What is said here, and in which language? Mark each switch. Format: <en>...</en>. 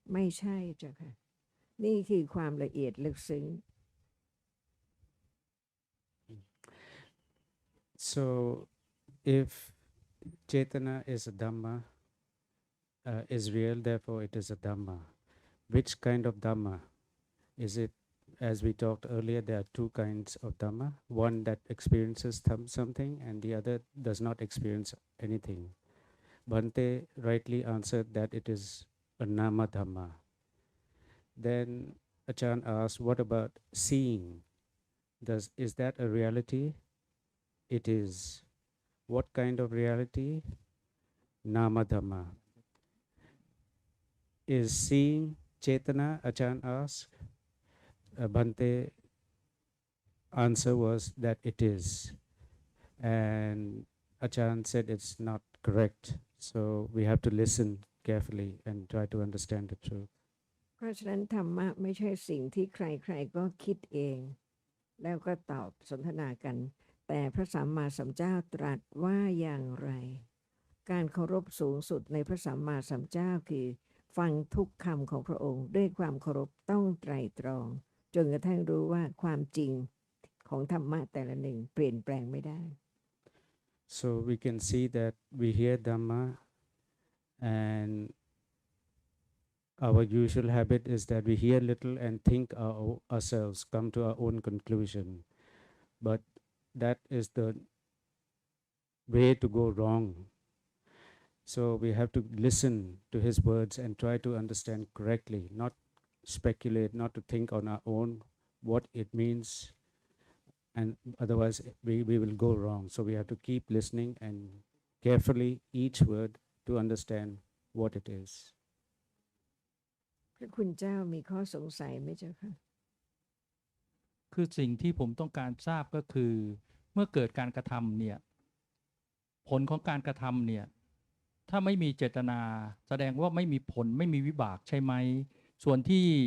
<th>ไม่ใช่เจ้าค่ะนี่คือความละเอียดลึกซึ้ง</th> <en>So if Chetana is a Dhamma, is real, therefore it is a Dhamma. Which kind of Dhamma? Is it, as we talked earlier, there are two kinds of Dhamma. One that experiences something and the other does not experience anything. Bhante rightly answered that it is a Nama Dhamma. Then Achan asked, what about seeing? Is that a reality? It is. What kind of reality? Nama Dhamma. Is seeing Chetana? Achan asked. Bhante answer was that it is. And Achan said it's not correct. So we have to listen carefully and try to understand the truth.</en> <th>เพราะฉะนั้นธรรมะไม่ใช่สิ่งที่ใครๆก็คิดเองแล้วก็ตอบสนทนากันแต่พระสัมมาสัมพุทธเจ้าตรัสว่าอย่างไรการเคารพสูงสุดในพระสัมมาสัมพุทธเจ้าคือฟังทุกคำของพระองค์ด้วยความเคารพต้องไตร่ตรองจนกระทั่งรู้ว่าความจริงของธรรมะแต่ละหนึ่งเปลี่ยนแปลงไม่ได้</th> <en>So we can see that we hear Dhamma and our usual habit is that we hear little and think ourselves, come to our own conclusion. But that is the way to go wrong. So we have to listen to his words and try to understand correctly, not speculate, not to think on our own what it means, and otherwise we will go wrong. So we have to keep listening and carefully each word to understand what it is.</en> <th>พระคุณเจ้ามีข้อสงสัยไหมเจ้าค่ะ คือสิ่งที่ผมต้องการทราบก็คือเมื่อเกิดการกระทำเนี่ยผลของการกระทำเนี่ยถ้าไม่มีเจตนาแสดงว่าไม่มีผลไม่มีวิบากใช่ไหมส่วนที่</th>